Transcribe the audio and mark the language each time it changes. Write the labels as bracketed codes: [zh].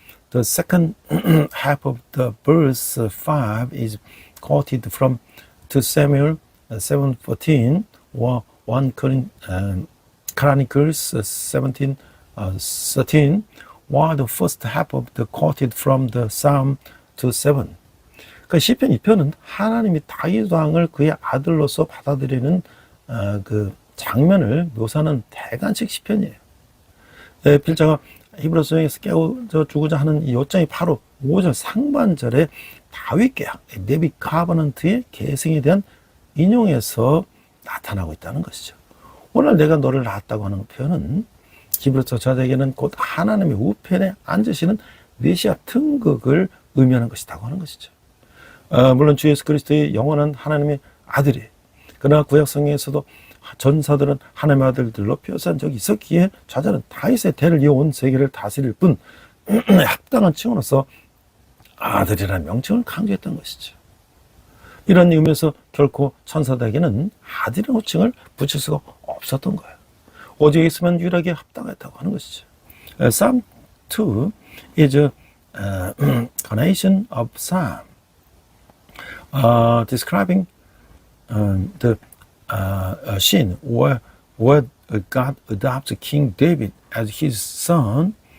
[en] The second half of the verse 5 is quoted from 2 Samuel 7:14 or 1 Chronicles 17:13, while the first half of the quoted from the Psalm 2:7. [ko] 그 시편 2편은 하나님이 다윗 왕을 그의 아들로서 받아들이는 그 장면을 묘사하는 대관식 시편이에요. 필자가 히브리서 성경에서 깨워주고자 하는 이 요점이 바로 5절 상반절에 다윗 계약, 네비 카버넌트의 계승에 대한 인용에서 나타나고 있다는 것이죠. 오늘 내가 너를 낳았다고 하는 표현은 히브리서 저자에게는 곧 하나님의 우편에 앉으시는 메시아 등극을 의미하는 것이라고 하는 것이죠. 물론 주 예수 그리스도의 영원한 하나님의 아들이, 그러나 구약 성경에서도 전사들은 하나님의 아들들로 표시한 적이 있었기에 저자는 다윗의 대를 이어온 세계를 다스릴 뿐 합당한 칭호로서 아들이라는 명칭을 강조했던 것이죠. 이런 의미에서 결코 천사들에게는 아들이라는 호칭을 붙일 수가 없었던 거예요. 오직 있으면 유일하게 합당했다고 하는 것이죠. [en] Psalm 2 is a carnation of Psalm, describing the scene where God adopts King David as his son.